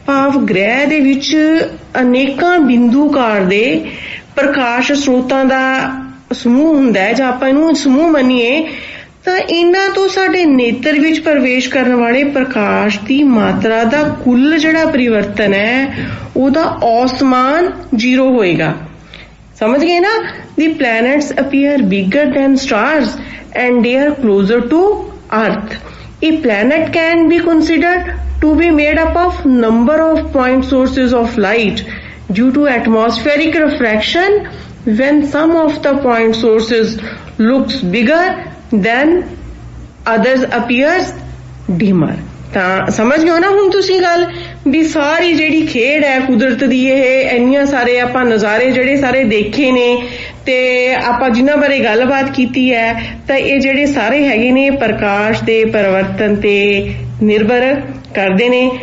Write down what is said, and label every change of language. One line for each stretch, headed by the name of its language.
Punjabi: ਭਾਵ ਗ੍ਰਹਿ ਦੇ ਵਿੱਚ ਅਨੇਕਾਂ ਬਿੰਦੂਕਾਰ ਦੇ ਪ੍ਰਕਾਸ਼ ਸਰੋਤਾਂ ਦਾ ਸਮੂਹ ਹੁੰਦਾ ਹੈ। ਜੇ ਆਪਾਂ ਇਹਨੂੰ ਸਮੂਹ ਮੰਨੀਏ ਤਾਂ ਇਹਨਾਂ ਤੋਂ ਸਾਡੇ ਨੇਤਰ ਵਿੱਚ ਪ੍ਰਵੇਸ਼ ਕਰਨ ਵਾਲੇ ਪ੍ਰਕਾਸ਼ ਦੀ ਮਾਤਰਾ ਦਾ ਕੁੱਲ ਜਿਹੜਾ ਪਰਿਵਰਤਨ ਹੈ ਉਹਦਾ ਔਸਤ ਮਾਨ 0 ਹੋਏਗਾ। समझ गए ना?
English: The planets appear bigger than stars and they are closer to Earth. A planet can be considered to be made up of number of point sources of light due to atmospheric refraction. When some of the point sources looks bigger then others appears dimmer.
Punjabi: ਤਾਂ ਸਮਝ ਗਏ ਹੋ ਨਾ ਹੁਣ ਤੁਸੀਂ ਗੱਲ ਵੀ ਸਾਰੀ ਜਿਹੜੀ ਖੇਡ ਹੈ ਕੁਦਰਤ ਦੀ, ਇਹ ਇੰਨੀਆਂ ਸਾਰੇ ਆਪਾਂ ਨਜ਼ਾਰੇ ਜਿਹੜੇ ਸਾਰੇ ਦੇਖੇ ਨੇ ਤੇ ਆਪਾਂ ਜਿਨ੍ਹਾਂ ਬਾਰੇ ਗੱਲਬਾਤ ਕੀਤੀ ਹੈ, ਤਾਂ ਇਹ ਜਿਹੜੇ ਸਾਰੇ ਹੈਗੇ ਨੇ ਪ੍ਰਕਾਸ਼ ਦੇ ਪਰਿਵਰਤਨ ਤੇ ਨਿਰਭਰ ਕਰਦੇ ਨੇ।